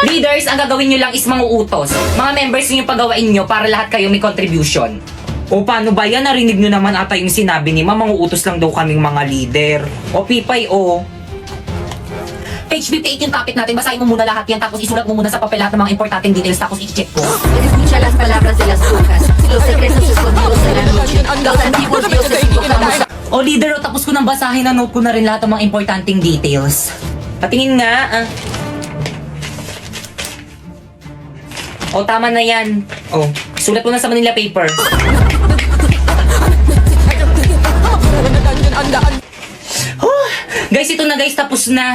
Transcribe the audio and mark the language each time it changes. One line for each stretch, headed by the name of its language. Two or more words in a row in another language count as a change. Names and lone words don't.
Filipino: Leaders, ang gagawin nyo lang is mga utos. Mga members nyo yung pagawain nyo para lahat kayo may contribution. O paano ba yan? Narinig nyo naman ata yung sinabi ni Ma'am, mga utos lang daw kaming mga leader. O Pipay, o. Page 58 yung topic natin, basahin mo muna lahat yan tapos isulat mo muna sa papel lahat ng mga importanteng details tapos i-check ko.
Spanish: Escucha las palabras de las brujas, los secretos escondidos en la noche, los antiguos dioses invocamos a...
Filipino: O leader, o tapos ko nang basahin na note ko na rin lahat ng mga importanteng details. Patingin nga, O, tama na yan. O, sulat mo na sa Manila paper. Guys, ito na guys, tapos na.